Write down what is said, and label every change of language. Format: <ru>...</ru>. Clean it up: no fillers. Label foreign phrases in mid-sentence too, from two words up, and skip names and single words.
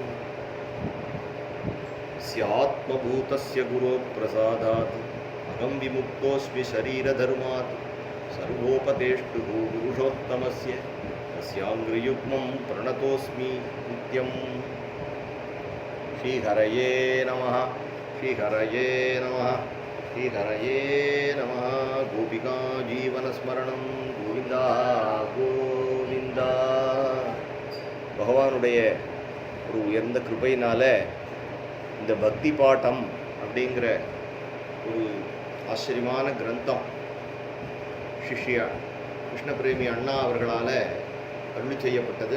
<sa>स्यात्मभूतस्य गुरोप्रसादात् अहं विमुक्तोऽस्मि शरीरधर्मात्, सर्वोपदेष्टुः पुरुषोत्तमस्य तस्याङ्घ्रियुग्मं प्रणतोऽस्मि नित्यम्। श्रीहरये नमः, श्रीहरये नमः, श्रीहरये नमः। गोपिका जीवनस्मरणं गोविन्दा गोविन्दा।</sa> <ta>பகவானுடைய ஒரு உயர்ந்த கிருபையினால இந்த பக்தி பாட்டம் அப்படிங்கிற ஒரு ஆச்சரியமான கிரந்தம் சிஷ்யா கிருஷ்ணபிரேமி அண்ணா அவர்களால் அருளி செய்யப்பட்டது.</ta>